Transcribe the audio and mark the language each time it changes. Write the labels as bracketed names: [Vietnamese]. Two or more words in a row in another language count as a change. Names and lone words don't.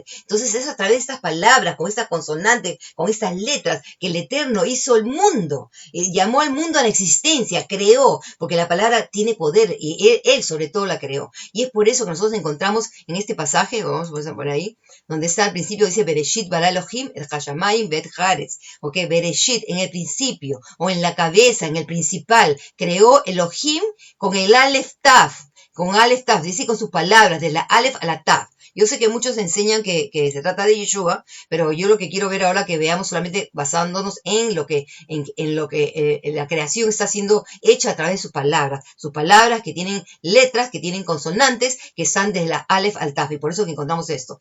[Spanish] Entonces es a través de estas palabras, con estas consonantes, con estas letras, que el Eterno hizo el mundo. Llamó al mundo a la existencia, creó, porque la palabra tiene poder, y él sobre todo la creó. Y es por eso que nosotros encontramos en este pasaje, vamos a poner ahí, donde está al principio, dice [Hebrew] בראשית ברא אלהים את השמים ואת הארץ. [Spanish] Ok, Bereshit, en el principio, o en la cabeza, en el principal, creó Elohim con el Aleph Tav, dice con sus palabras, de la Aleph a la Tav. Yo sé que muchos enseñan que se trata de Yeshua, pero yo lo que quiero ver ahora que veamos solamente basándonos en lo que la creación está siendo hecha a través de sus palabras que tienen letras, que tienen consonantes, que están desde la Aleph al Tav, y por eso que encontramos esto.